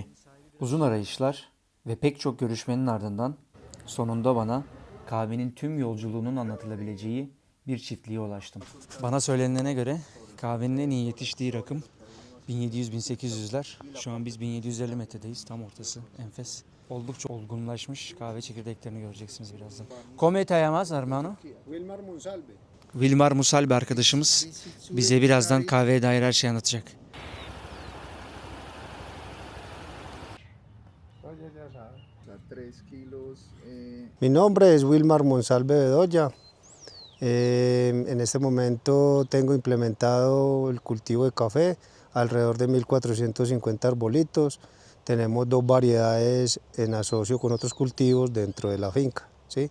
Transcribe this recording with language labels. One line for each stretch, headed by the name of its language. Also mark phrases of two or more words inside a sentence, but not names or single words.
Turkish: Uzun arayışlar ve pek çok görüşmenin ardından sonunda bana kahvenin tüm yolculuğunun anlatılabileceği bir çiftliğe ulaştım. Bana söylenene göre kahvenin en iyi yetiştiği rakım 1700-1800'ler. Şu an biz 1750 metredeyiz, tam ortası, enfes. Oldukça olgunlaşmış kahve çekirdeklerini göreceksiniz birazdan.
Spanish: ¿Cómo te llamas, hermano? Wilmar Monsalve.
Turkish: Vilmar Musal bir arkadaşımız bize birazdan kahveye dair her şeyi anlatacak.
Spanish: Mi nombre es Wilmar Monsalve Bedoya. En este momento tengo implementado el cultivo de café, alrededor de 1450 arbolitos. Tenemos dos variedades en asocio con otros cultivos dentro de la finca, ¿sí?